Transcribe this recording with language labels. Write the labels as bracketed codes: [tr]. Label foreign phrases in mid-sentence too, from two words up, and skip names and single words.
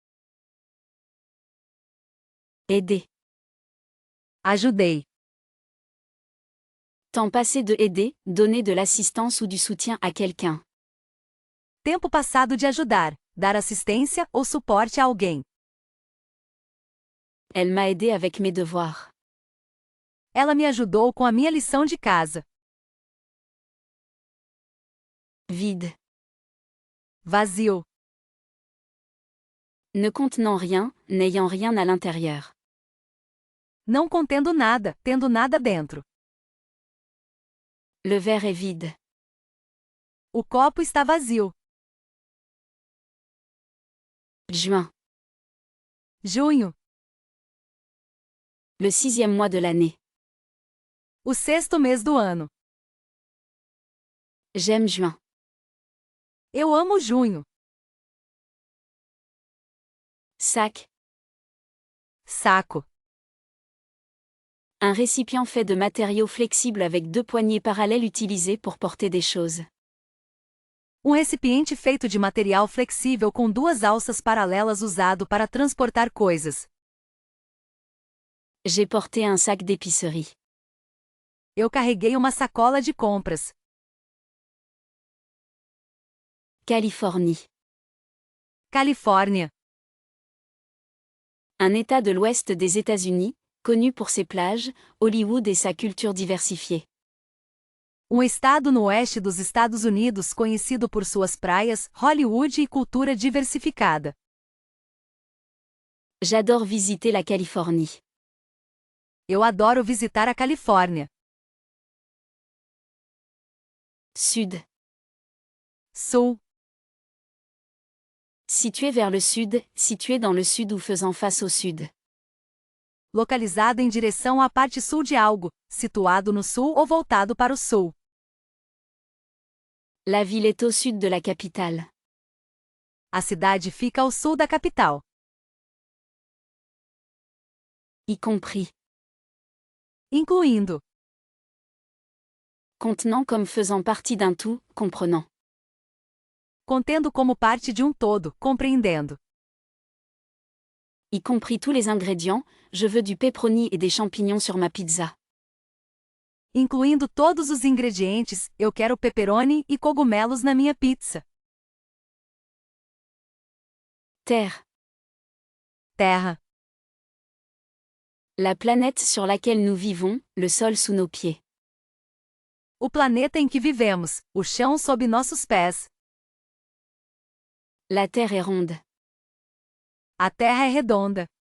[fr] Aider. [pt] Ajudei. [fr] Temps passé de aider, donner de l'assistance ou du soutien à quelqu'un. [pt] Tempo passado de ajudar, dar assistência ou suporte a alguém. [fr] Elle m'a aidé avec mes devoirs. [pt] Ela me ajudou com a minha lição de casa. [fr] Vide. [pt] Vazio. [fr] Ne contenant rien, n'ayant rien à l'intérieur. [pt] Não contendo nada, tendo nada dentro. [fr] Le verre est vide. [pt] O copo está vazio. [fr] Juin. [pt] Junho. [fr] Le 6e mois de l'année. [pt] O sexto mês do ano. [fr] J'aime juin. [pt] Eu amo junho. [fr] Sac. [pt] Saco. [fr] Un récipient fait de matériaux flexibles avec 2 poignées parallèles utilisées pour porter des choses. [pt] Recipiente feito de material flexível com 2 alças paralelas usado para transportar coisas. [fr] J'ai porté un sac d'épicerie. [pt] Eu carreguei uma sacola de compras. [fr] Californie. [pt] Califórnia. [fr] Un État de l'ouest des États-Unis, connu pour ses plages, Hollywood et sa culture diversifiée. [pt] Estado no oeste dos Estados Unidos conhecido por suas praias, Hollywood e cultura diversificada. [fr] J'adore visiter la Californie. [pt] Eu adoro visitar a Califórnia. [fr] Sud. [pt] Sul. [fr] Situé vers le sud, situé dans le sud ou faisant face au sud. [pt] Localizado em direção à parte sul de algo, situado no sul ou voltado para o sul. [fr] La ville est au sud de la capitale. [pt] A cidade fica ao sul da capital. [fr] Y compris. [pt] Incluindo. [fr] Contenant comme faisant partie d'un tout, comprenant. [pt] Contendo como parte de todo, compreendendo. [fr] Y compris tous les ingrédients, je veux du pepperoni et des champignons sur ma pizza. [pt] Incluindo todos os ingredientes, eu quero pepperoni e cogumelos na minha pizza. [fr] Terre. [pt] Terra. [fr] La planète sur laquelle nous vivons, le sol sous nos pieds. [pt] O planeta em que vivemos, o chão sob nossos pés. [fr] La Terre est ronde. [pt] A Terra é redonda.